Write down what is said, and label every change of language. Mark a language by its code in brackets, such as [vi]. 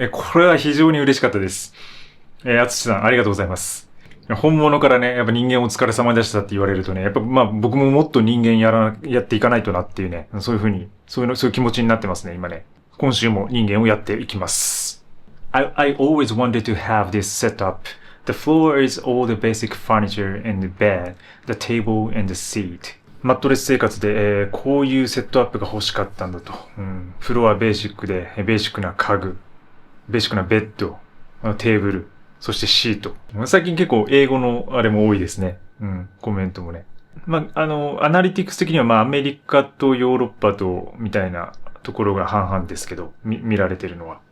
[ja] これは非常に嬉しかったです。あつしさん、ありがとうございます。本物からね、やっぱ人間お疲れ様でしたって言われるとね、やっぱ僕ももっと人間やっていかないとなっていうね、そういう気持ちになってますね、今ね。今週も人間をやっていきます。 [en] I always wanted to have this setup. The floor is all the basic furniture and the bed, the table and the seat. [ja] マットレス生活で、こういうセットアップが欲しかったんだと。フロアベーシックで、ベーシックな家具、ベーシックなベッド、テーブル、そしてシート。最近結構英語のあれも多いですね。コメントもね。アナリティクス的にはアメリカとヨーロッパとみたいなところが半々ですけど、見られてるのは。